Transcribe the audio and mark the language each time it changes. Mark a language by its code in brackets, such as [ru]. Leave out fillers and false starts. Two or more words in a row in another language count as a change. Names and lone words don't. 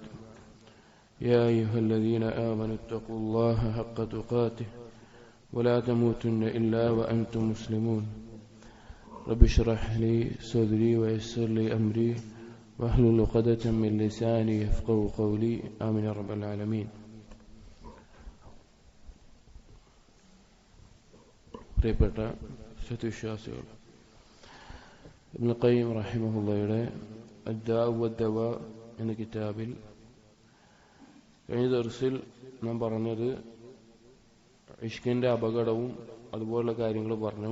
[ar] يا أيها الذين آمنوا اتقوا الله حق تقاته ولا تموتن إلا وأنتم مسلمون. رب اشرح لي صدري ويسر لي أمري واحلل عقدة من لساني يفقهوا قولي. آمين يا رب العالمين. [ml] പ്രിയപ്പെട്ട സത്യവിശ്വാസികൾ, ഇബ്നു ഖയ്യിം റഹിമഹുള്ളയുടെ അദ്ദാഉ വദ്ദവാ എന്ന കിതാബിൽ കഴിഞ്ഞ ദർസിൽ നാം പറഞ്ഞത് ഇഷ്കിന്റെ അപകടവും അതുപോലുള്ള കാര്യങ്ങൾ പറഞ്ഞു.